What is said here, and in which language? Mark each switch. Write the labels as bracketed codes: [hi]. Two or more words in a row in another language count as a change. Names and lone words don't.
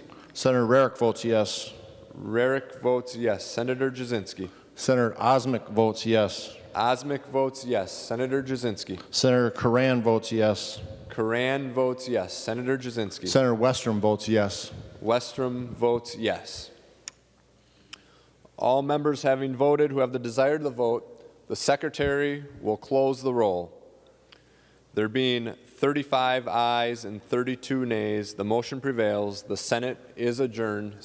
[en] Senator Rarick votes yes. Rarick votes yes. Senator Jasinski. Senator Osmic votes yes. Osmic votes yes. Senator Jasinski. Senator Curran votes yes. Curran votes yes. Senator Jasinski. Senator Westrom votes yes. Westrom votes yes. All members having voted who have the desire to vote, the Secretary will close the roll. There being 35 ayes and 32 nays, the motion prevails. The Senate is adjourned.